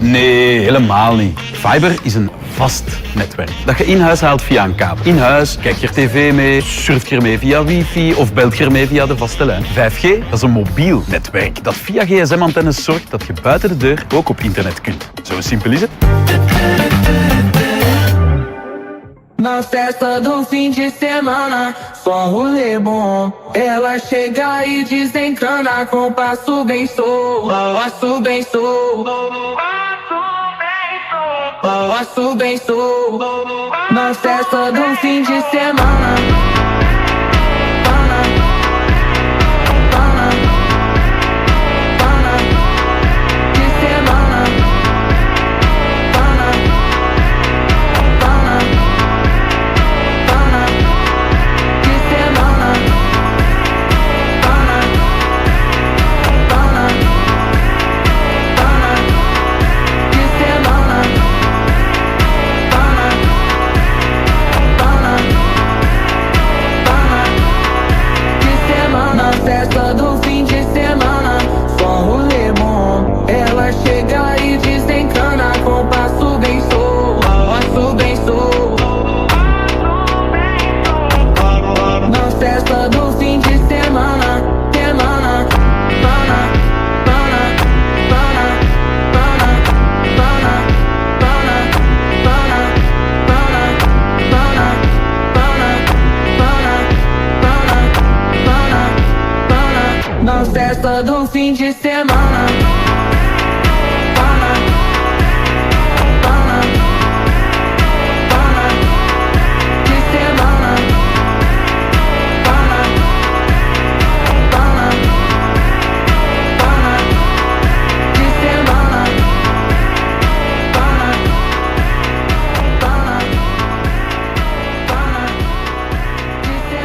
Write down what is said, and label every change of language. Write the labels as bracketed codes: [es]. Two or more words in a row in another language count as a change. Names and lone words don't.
[nl] Nee, helemaal niet. Fiber is een vast netwerk dat je in huis haalt via een kabel. In huis kijk je er tv mee, surft je ermee via wifi of belt je ermee via de vaste lijn. 5G, dat is een mobiel netwerk dat via gsm-antennes zorgt dat je buiten de deur ook op internet kunt. Zo simpel is het. [pt] Na festa do fim de semana, só um rolê bom. Ela chega e desencana com passo bem solto, passo bem solto, passo bem solto. Na festa do fim de semana. Pana, pana, pana, de semana. Pana, pana, pana, de semana. Pana, pana, pana, de semana. Pana, pana, pana, de semana. Festa do fim de semana, só um rolê bom. Ela chega e desencana com passo bem solto, passo bem solto. Na festa do fim de semana, semana. Pana, pana, pana, pana, pana, pana, pana, pana, pana, pana, pana, pana, pana. Na festa do fim de semana. Pana, pana, pana, de semana. Pana, pana, pana, de semana. Pana, pana, pana, de